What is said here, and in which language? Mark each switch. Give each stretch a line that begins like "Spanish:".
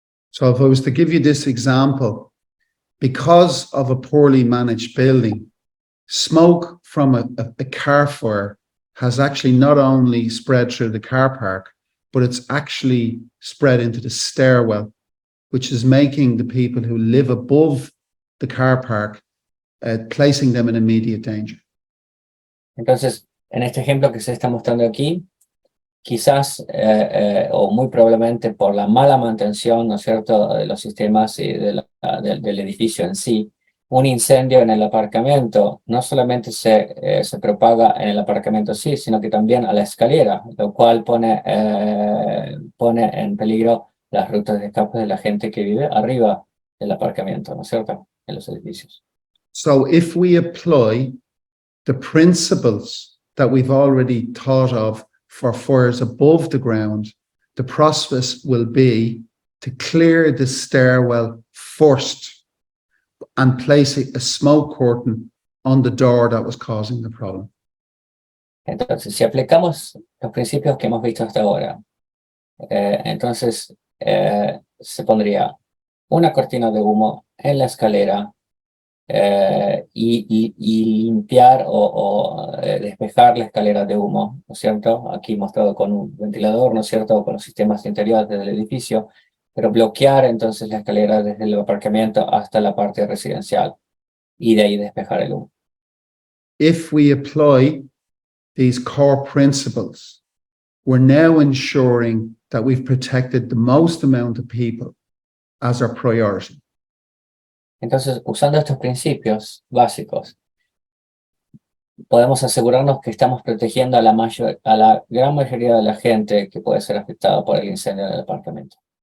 English: So if I was to give you this example, because of a poorly managed building, smoke from a car fire has actually not only spread through the car park, but it's actually spread into the stairwell, which is making the people who live above the car park, placing them in immediate danger.
Spanish: Entonces, en este ejemplo que se está mostrando aquí, quizás o muy probablemente por la mala mantención, ¿no es cierto?, de los sistemas y del edificio en sí, un incendio en el aparcamiento no solamente se propaga en el aparcamiento sí, sino que también a la escalera, lo cual pone en peligro las rutas de escape de la gente que vive arriba del aparcamiento, ¿no es cierto?, en los edificios.
English: So if we apply the principles that we've already thought of for fires above the ground, the process will be to clear the stairwell first and place a smoke curtain on the door that was causing the problem.
Spanish: Entonces, si aplicamos los principios que hemos visto hasta ahora, entonces se pondría una cortina de humo en la escalera y limpiar o despejar la escalera de humo, ¿no es cierto? Aquí mostrado con un ventilador, ¿no es cierto? Con los sistemas interiores del edificio, pero bloquear entonces la escalera desde el aparcamiento hasta la parte residencial y de ahí despejar el humo.
English: If we apply these core principles, we're now ensuring that we've protected the most amount of people as our priority.
Spanish: Entonces, usando estos principios básicos, podemos asegurarnos que estamos protegiendo a la gran mayoría de la gente que puede ser afectada por el incendio en el apartamento.